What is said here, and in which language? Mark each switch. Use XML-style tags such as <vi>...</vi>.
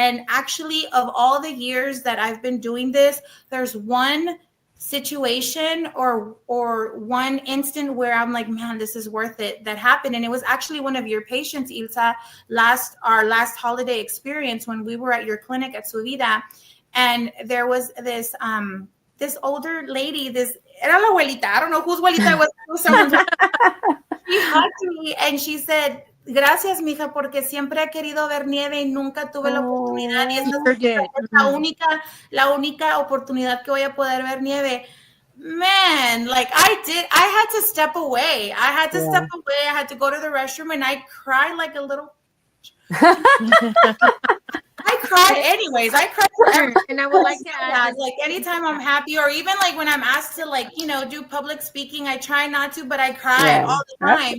<en>And actually, of all the years that I've been doing this, there's one situation or one instant where I'm like, man, this is worth it, that happened. And it was actually one of your patients, Ilsa, our last holiday experience when we were at your clinic at Su Vida. And there was this older lady,</en> <es>era la abuelita,</es> <en>I don't know whose abuelita it was. Someone's she hugged me and she said,</en> <es>gracias, mija, porque siempre he querido ver nieve y nunca tuve la oportunidad. Y esta es la única oportunidad que voy a poder ver nieve.</es> <en>Man, like I had to step away. I had to go to the restroom and I cried like a little. I cry anyways. I cry forever. And I would like to add, like anytime I'm happy, or even like when I'm asked to do public speaking, I try not to, but I cry all the time.</en>